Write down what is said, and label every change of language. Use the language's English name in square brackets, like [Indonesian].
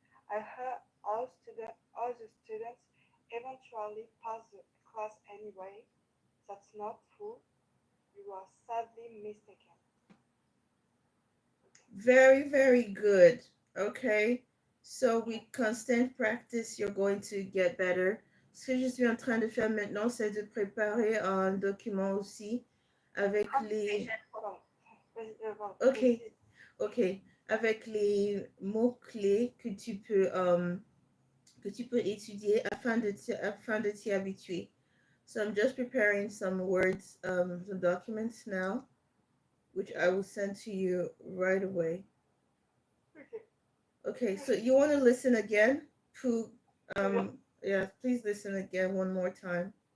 [English] I heard all the students eventually pass the class anyway. That's not true. You are sadly mistaken. Okay. Very, very good. Okay. So with constant practice, you're going to get better. [French] Ce que je suis en train de faire maintenant, c'est de préparer un document aussi avec les... Pardon. Pardon. Ok, Précise. ok. Avec les mots-clés que tu peux étudier afin de t'y habituer. [English] So I'm just preparing some words, some documents now, which I will send to you right away. Okay. Okay, so you want to listen again? Who, [French] Oui. [English] yeah, please listen again one more time.